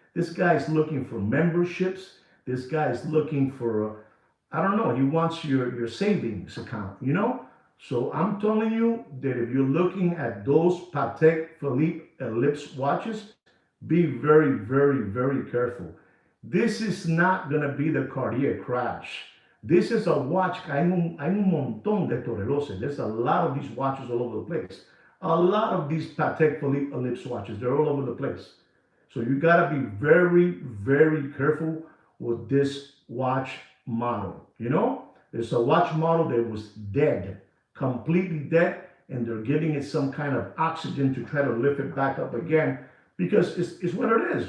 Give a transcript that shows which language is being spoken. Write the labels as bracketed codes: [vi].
[en] This guy's looking for memberships. This guy's looking for, I don't know, he wants your savings account, So I'm telling you that if you're looking at those Patek Philippe Ellipse watches, be very, very, very careful. This is not going to be the Cartier crash. This is a watch. [es] Hay un montón de toreros. [en] There's a lot of these watches all over the place. A lot of these Patek Philippe Ellipse watches, they're all over the place. So you got to be very, very careful with this watch model. There's a watch model that was dead, completely dead, and they're giving it some kind of oxygen to try to lift it back up again, because it's what it is.